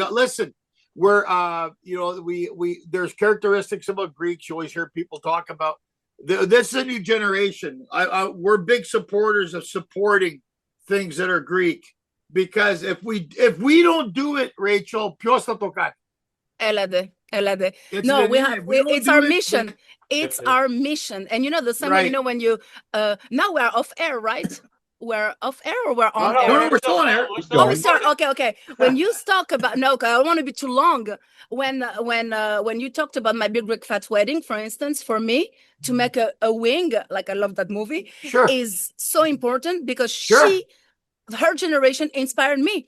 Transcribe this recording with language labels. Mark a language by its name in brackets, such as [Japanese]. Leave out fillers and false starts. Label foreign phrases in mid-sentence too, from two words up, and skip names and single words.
[English] Listen. We're there's characteristics about Greeks you always hear people talk about. This is a new generation. We're big supporters of supporting things that are Greek, because if we don't do it, Rachel, [Greek] ποιος θα το κάνει? [English] Elade. No, it's our mission. It's our mission. And you know, the same way, you know, when you now we're off air, right? We're off air or we're on air? No, we're still on air. Oh, sorry. Okay. When you talk about, no, I don't want to be too long. When you talked about My Big Greek Fat Wedding, for instance, for me to make a wing, like I love that movie, is so important, because her generation inspired me.